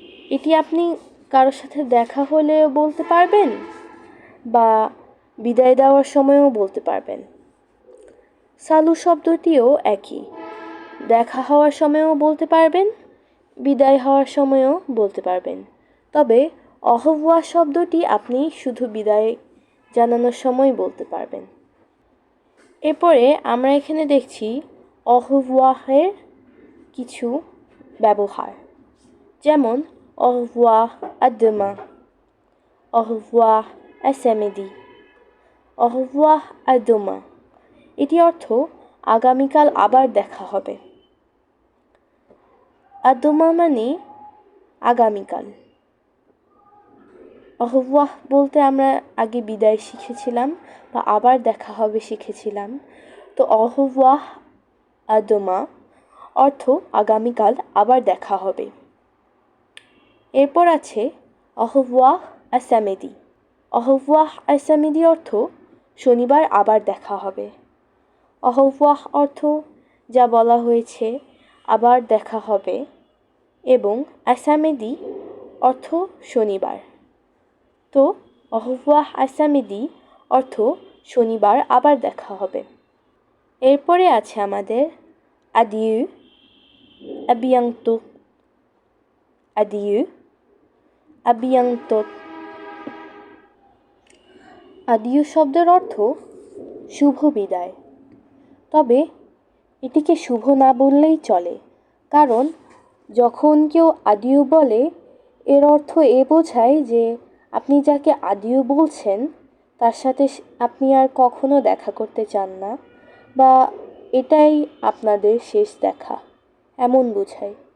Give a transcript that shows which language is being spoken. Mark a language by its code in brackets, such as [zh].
[bn] এটি আপনি কারোর সাথে দেখা হলেও বলতে পারবেন বা বিদায় দেওয়ার সময়ও বলতে পারবেন। সালু শব্দটিও একই, দেখা হওয়ার সময়ও বলতে পারবেন, বিদায় হওয়ার সময়ও বলতে পারবেন। তবে au revoir শব্দটি আপনি শুধু বিদায় জানানোর সময় বলতে পারবেন। এরপরে আমরা এখানে দেখছি [fr] au revoir [bn] এর কিছু ব্যবহার, যেমন [fr] au revoir, à demain, au revoir, à samedi, au revoir, à demain। [bn] এটি অর্থ আগামীকাল আবার দেখা হবে। [fr] à demain [bn] মানে আগামীকাল। au revoir বলতে আমরা আগে বিদায় শিখেছিলাম বা আবার দেখা হবে শিখেছিলাম। তো [fr] au revoir, à demain [bn] অর্থ আগামীকাল আবার দেখা হবে। এরপর আছে [fr] au revoir, à samedi। au revoir, à samedi [bn] অর্থ শনিবার আবার দেখা হবে। au revoir অর্থ যা বলা হয়েছে আবার দেখা হবে, এবং [fr] à samedi [bn] অর্থ শনিবার। তো [fr] au revoir, à samedi [bn] অর্থ শনিবার আবার দেখা হবে। এরপরে আছে আমাদের [fr] adieu, à bientôt, adieu, à bientôt। [bn] adieu শব্দের অর্থ শুভ বিদায়। তবে এটিকে শুভ না বললেই চলে, কারণ যখন কেউ adieu বলে এর অর্থ এ বোঝায় যে আপনি যাকে adieu বলছেন তার সাথে আপনি আর কখনো দেখা করতে চান না, বা এটাই আপনাদের শেষ দেখা, এমন বোঝায়।